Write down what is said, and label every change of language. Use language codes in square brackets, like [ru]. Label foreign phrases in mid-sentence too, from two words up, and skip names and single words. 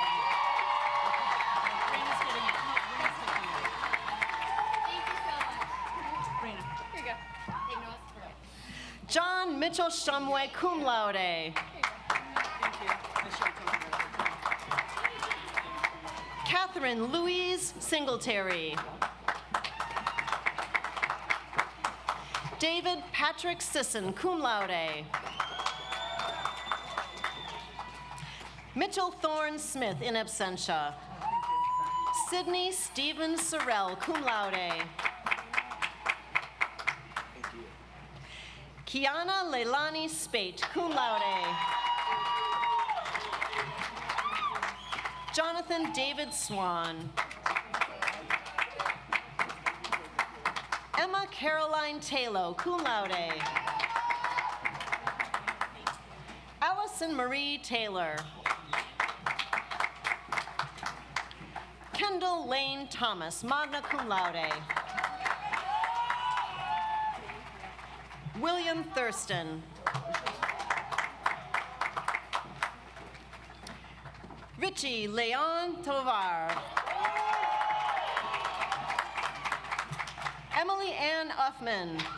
[en] John Mitchell Shumway, [la] cum laude. [en] Catherine Louise Singletary. David Patrick Sisson, [la] cum laude. [en] Mitchell Thorne Smith, [la] in absentia. [en] Sydney Stephen Sorrell, [la] cum laude. [en] Kiana Leilani Spate, [la] cum laude. [en] Jonathan David Swan. Emma Caroline Taylor, [la] cum laude. [en] Allison Marie Taylor. Kendall Lane Thomas, [la] magna cum laude. [en] William Thurston. Richie Leon Tovar. Emily Ann Uffman.